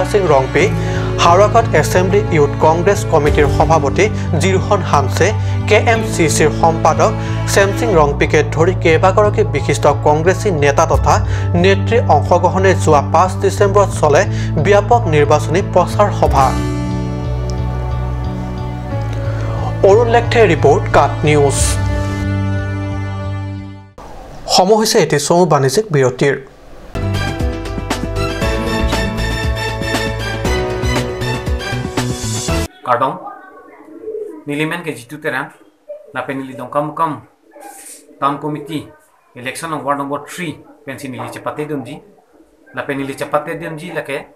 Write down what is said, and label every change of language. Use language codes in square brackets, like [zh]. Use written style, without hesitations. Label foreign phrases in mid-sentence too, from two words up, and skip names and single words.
[as] সিং ৰংপি হাওৰাঘাট এছেম্বলি ইউথ কংগ্ৰেছ কমিটিৰ সভাপতি জিৰোহন হানছে KMCCৰ সম্পাদক চেমসিং ৰংপিকে ধৰি কেইবাগৰাকী বিশিষ্ট কংগ্ৰেছী নেতা তথা নেত্ৰীৰ অংশগ্ৰহণে যোৱা 5 ডিচেম্বৰত চলে ব্যাপক নিৰ্বাচনী প্ৰচাৰ সভা অৰুণ লেখথে ৰিপৰ্ট কাট নিউজ সময় হৈছে এটি চমু বাণিজ্যিক বিৰতিৰ [mjw] Kardong Nilimen ke jitu teran lapen nili dongkam kam [en] town committee election of ward number 3 [mjw] pensi nili cepate dunji lapen nili cepate dunji lake